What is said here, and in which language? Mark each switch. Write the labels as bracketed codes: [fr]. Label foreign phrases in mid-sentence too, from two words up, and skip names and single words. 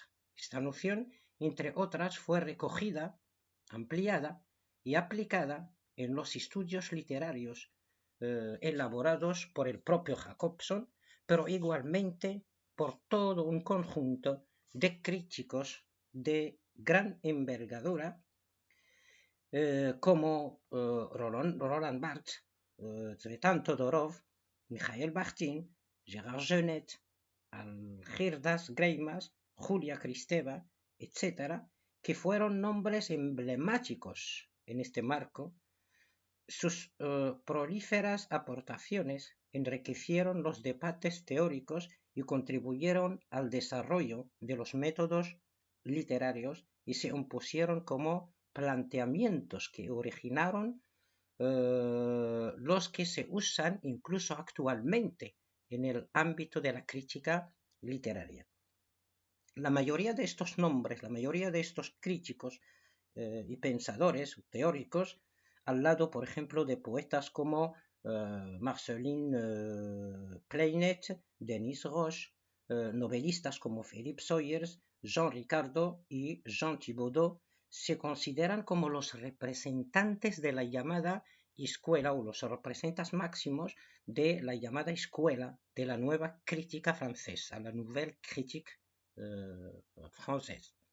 [es] Esta noción, entre otras, fue recogida, ampliada y aplicada en los estudios literarios elaborados por el propio Jakobson, pero igualmente por todo un conjunto de críticos de gran envergadura, como Roland Barthes, Tzvetan Todorov, Mikhail Bakhtin, Gérard Genette, Algirdas Greimas, Julia Kristeva, etc., que fueron nombres emblemáticos en este marco. Sus prolíferas aportaciones enriquecieron los debates teóricos y contribuyeron al desarrollo de los métodos literarios y se impusieron como planteamientos que originaron los que se usan incluso actualmente en el ámbito de la crítica literaria. La mayoría de estos nombres, la mayoría de estos críticos y pensadores teóricos, al lado, por ejemplo, de poetas como Marceline Pleinet, Denis Roche, novelistas como Philippe Sawyers, Jean Ricardo y Jean Thibaudot, se consideran como los representantes de la llamada escuela o los representantes máximos de la llamada escuela de la nueva crítica francesa, la Nouvelle Critique française.